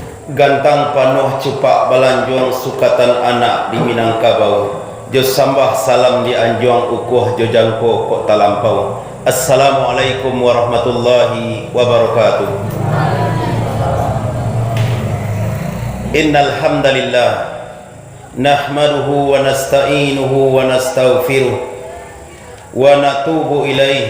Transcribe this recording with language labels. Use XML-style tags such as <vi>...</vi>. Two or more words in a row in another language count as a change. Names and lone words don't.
<min>gantang panuh cupak balanjuang sukatan anak di Minangkabau. Jo sambah salam di anjuang ukuh jo jangko kok talampau.</min> <ar>السلام عليكم ورحمة الله وبركاته. إن الحمد لله نحمده ونستعينه ونستغفره ونتوب إليه.</ar>